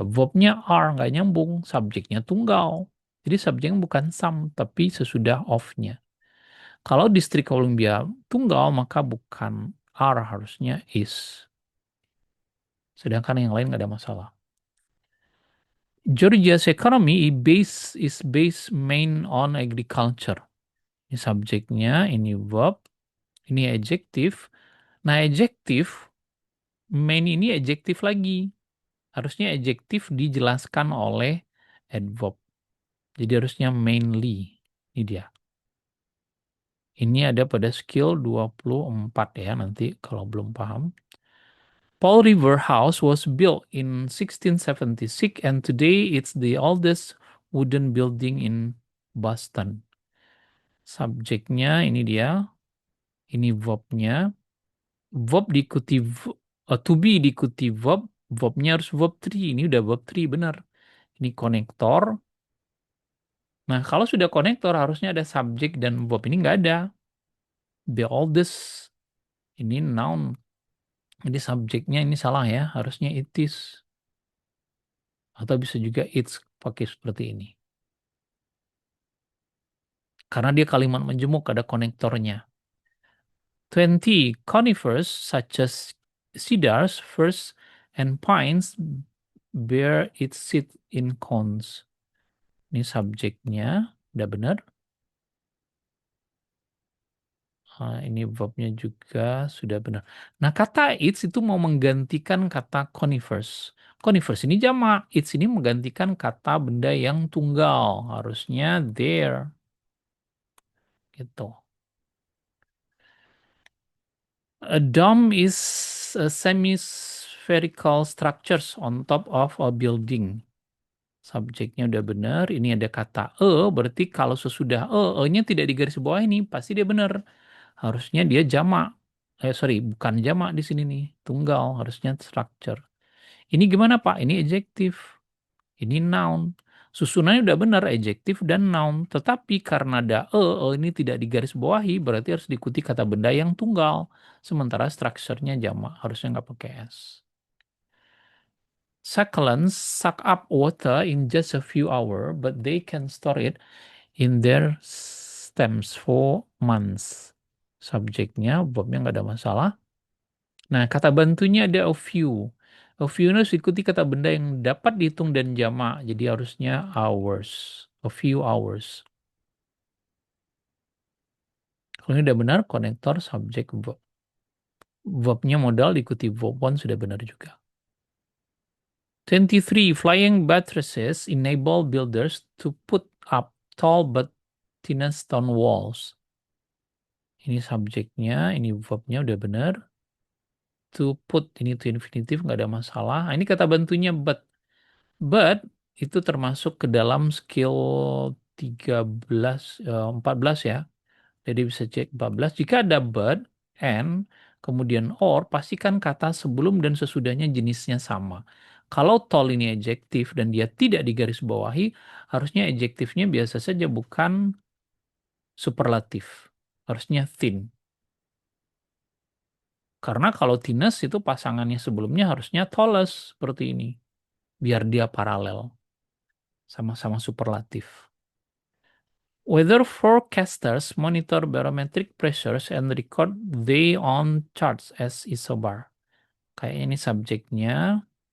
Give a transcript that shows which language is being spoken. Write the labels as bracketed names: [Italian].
[Indonesian] Verbnya are, nggak nyambung. Subjeknya tunggal. Jadi subjeknya bukan some, tapi sesudah of-nya. Kalau District Columbia tunggal, maka bukan are, harusnya is. Sedangkan yang lain nggak ada masalah. [English] Georgia's economy is based main on agriculture. [Indonesian] Ini subjeknya, ini verb, ini adjective. Nah, adjective, main ini adjective lagi. Harusnya adjective dijelaskan oleh adverb. Jadi harusnya mainly. Ini dia. Ini ada pada skill 24 ya, nanti kalau belum paham. [English] Paul River House was built in 1676 and today it's the oldest wooden building in Boston. [Indonesian] Subjeknya ini dia, ini verbnya. Verb diikuti to be diikuti verb, verbnya harus verb 3. Ini udah verb 3 benar. Ini konektor. Nah, kalau sudah konektor harusnya ada subjek dan verb, ini nggak ada. The oldest, ini noun. Jadi subjeknya ini salah ya, harusnya it is. Atau bisa juga it's pakai seperti ini. Karena dia kalimat menjemuk, ada konektornya. [English] 20 conifers such as cedars, firs, and pines bear its seed in cones. [Indonesian] Ini subjeknya, udah benar. Ini verbnya juga sudah benar. Nah, kata its itu mau menggantikan kata conifers. Conifers ini jamak, its ini menggantikan kata benda yang tunggal. Harusnya there. Gitu. [English] A dome is a semi-spherical structures on top of a building. [Indonesian] Subjeknya udah benar. Ini ada kata berarti kalau sesudah e-nya tidak digaris bawah ini, pasti dia benar. Harusnya dia jamak. Sorry, bukan jamak di sini nih. Tunggal, harusnya structure. Ini gimana Pak? Ini adjektif. Ini noun. Susunannya udah benar, adjektif dan noun. Tetapi karena ada ini tidak digaris bawahi, berarti harus diikuti kata benda yang tunggal. Sementara structure-nya jamak, harusnya nggak pakai S. [English] Succulents suck up water in just a few hours, but they can store it in their stems for months. [Indonesian] Subjeknya, verbnya nggak ada masalah. Nah, kata bantunya ada a few. A few harus ikuti kata benda yang dapat dihitung dan jamak. Jadi harusnya hours. A few hours. Kalau ini udah benar, konektor, subjek, verb. Verbnya modal diikuti verb one sudah benar juga. 23. [English] Flying buttresses enable builders to put up tall but thin stone walls. [Indonesian] Ini subjeknya, ini verbnya udah benar. To put, ini to infinitive, nggak ada masalah. Nah, ini kata bantunya but. But itu termasuk ke dalam skill 14 ya. Jadi bisa cek 14. Jika ada but, and, kemudian or, pastikan kata sebelum dan sesudahnya jenisnya sama. Kalau tall ini adjektif dan dia tidak digarisbawahi, harusnya adjektifnya biasa saja bukan superlatif. Harusnya thin. Karena kalau thinness itu pasangannya sebelumnya harusnya tallest seperti ini. Biar dia paralel. Sama-sama superlatif. [English] Weather forecasters monitor barometric pressures and record they on charts as isobar. [Indonesian] Kayak ini subjeknya.